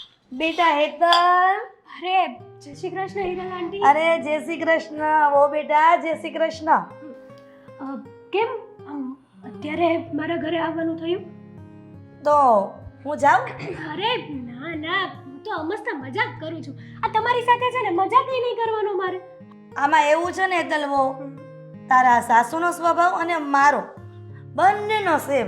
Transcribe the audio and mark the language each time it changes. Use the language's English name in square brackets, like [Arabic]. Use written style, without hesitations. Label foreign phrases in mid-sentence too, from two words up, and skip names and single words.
[Hindi] बेटा हेतल। अरे जय श्री कृष्ण હિરલ આંટી. अरे जय श्री कृष्ण। वो बेटा जय श्री कृष्ण। [Gujarati] કેમ અત્યારે મારા ઘરે આવવાનું થયું? तो હું જાઉં? અરે ના ના, હું તો મસ્ત મજાક કરું છું. આ તમારી સાથે છે ને મજાક નહીં કરવાનો મારે. આમાં એવું છે ને હેતલ, वो તારા સાસુનો સ્વભાવ અને મારો બંનેનો સેમ.